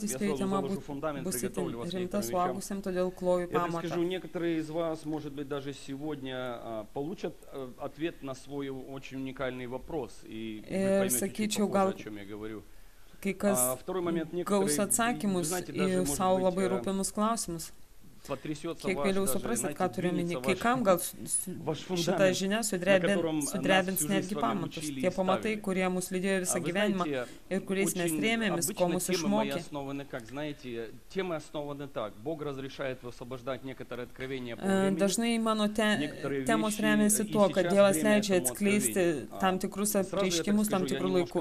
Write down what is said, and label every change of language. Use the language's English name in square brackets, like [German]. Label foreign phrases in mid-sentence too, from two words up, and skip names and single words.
[Russian] Я сразу заложу фундамент, приготовлю вас к некоторым вещам. Я так скажу, некоторые из вас, может быть, даже сегодня получат ответ на свой очень уникальный вопрос. И вы поймете чуть попозже, о чем я говорю. Второй момент, некоторые, знаете, даже, может быть, [Lithuanian] Kiek vėliau suprasit, ką turiu minį, kai kam gal šitą žinią sudrebins netgi pamatus. Tie pamatai, kurie mus lydėjo visą gyvenimą ir kuriais mes rėmėmės, ko mus išmokė. Dažnai mano temos remiasi tuo, kad Dievas leidžia atskleisti tam tikrus apreiškimus tam tikrų laikų.